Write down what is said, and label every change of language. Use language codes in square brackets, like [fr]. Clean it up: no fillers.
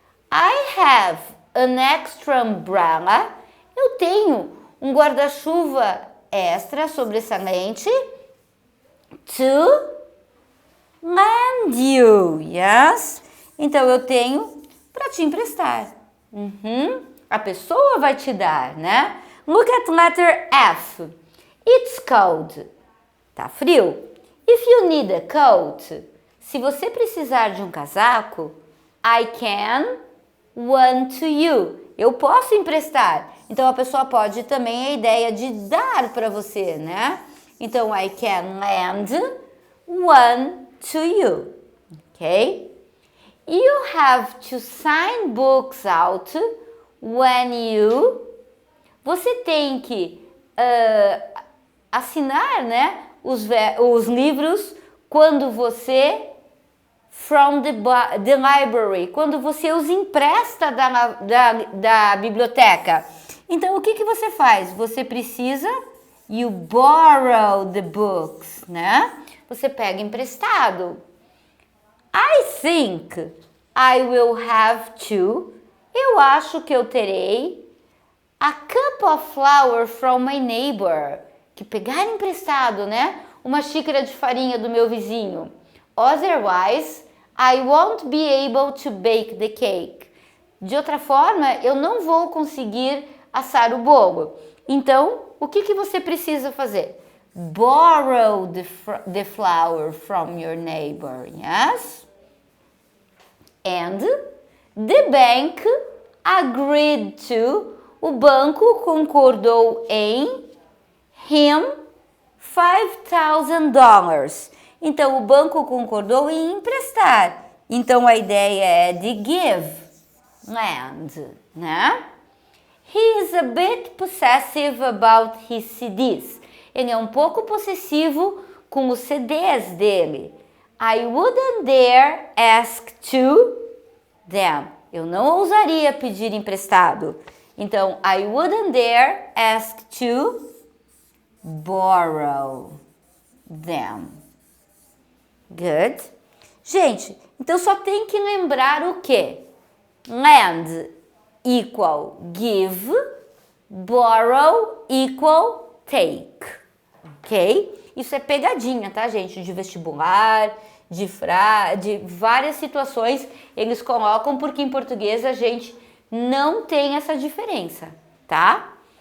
[en] I have an extra umbrella. [pt] Eu tenho um guarda-chuva extra sobressalente [en] to lend you. [pt] Yes? Então, eu tenho para te emprestar. A pessoa vai te dar, né? [en] Look at letter F. It's cold. [pt] Tá frio. [en] If you need a coat, [pt] se você precisar de um casaco, [en] I can one to you. [pt] Eu posso emprestar. Então, a pessoa pode também a ideia de dar para você, né? [en] Então, I can lend one to you. Ok? You have to sign books out when you... [pt] Você tem que assinar, né, os livros quando você... [en] From the library. [pt] Quando você os empresta da biblioteca. Então, o que você faz? Você precisa... [en] You borrow the books, [pt] né? Você pega emprestado. [en] I think I will have to. [pt] Eu acho que eu terei [en] a cup of flour from my neighbor. [pt] Que pegar emprestado, né? Uma xícara de farinha do meu vizinho. [en] Otherwise, I won't be able to bake the cake. [pt] De outra forma, eu não vou conseguir assar o bolo. Então, o que você precisa fazer? [en] borrow the flour from your neighbor, yes? And the bank agreed to, [pt] o banco concordou em, [en] him $5,000. [pt] Então, o banco concordou em emprestar. Então, a ideia é de give land, né? [en] He is a bit possessive about his CDs. [pt] Ele é um pouco possessivo com os CDs dele. [en] I wouldn't dare ask to them. [pt] Eu não ousaria pedir emprestado. [en] Então, I wouldn't dare ask to borrow them. Good. [pt] Gente, então só tem que lembrar o quê? [en] Lend equal give, borrow equal take. [pt] Ok? Isso é pegadinha, tá, gente? De vestibular, de várias situações eles colocam, porque em português a gente não tem essa diferença, tá?